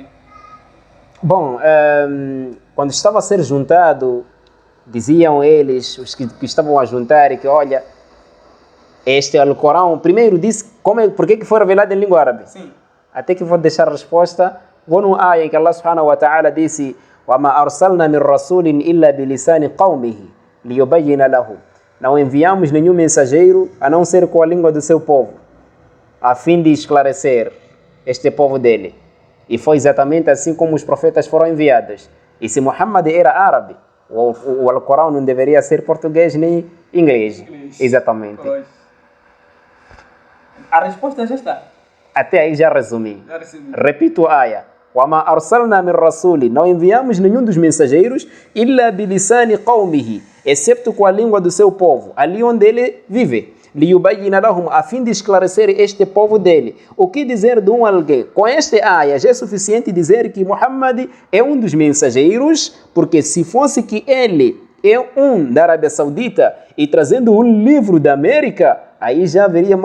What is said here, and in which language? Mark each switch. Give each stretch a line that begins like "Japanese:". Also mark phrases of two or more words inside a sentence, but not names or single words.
Portuguese: Bom, quando estava a ser juntado, diziam eles, os que estavam a juntar, que olha, este Alcorão, primeiro disse por que foi revelado em língua árabe. Sim. Até que vou deixar a resposta. Vou no ayah em que Allah
Arabic: سبحانه وتعالى
Portuguese: disse
Arabic: وَمَا أَرْسَلْنَا مِنْ رَسُولٍ إِلَّا بِلِسَانِ قَوْمِهِ لِيُبَيِّنَ لَهُ.
Portuguese: Não enviamos nenhum mensageiro a não ser com a língua do seu povo, a fim de esclarecer este povo dele. E foi exatamente assim como os profetas foram enviados. E se Muhammad era árabe, o Alcorão não deveria ser português nem inglês. Exatamente. Pois. A resposta já está. Até aí já resumi. Repito a ayah.
Arabic: وَمَا أَرْسَلْنَا مِنْ رَسُولٍ.
Portuguese: Não enviamos nenhum dos mensageiros
Arabic: إِلَّا بِلِسَانِ قَوْمِهِ,
Portuguese: excepto com a língua do seu povo, ali onde ele vive.
Arabic: لِيُبَيِّنَ لَهُمْ,
Portuguese: a fim de esclarecer este povo dele. O que dizer de um alguém? Com este ayah já é suficiente dizer que Muhammad é um dos mensageiros, porque se fosse que ele é um da Arábia Saudita e trazendo um livro da América, aí já haveria mais dúvidas.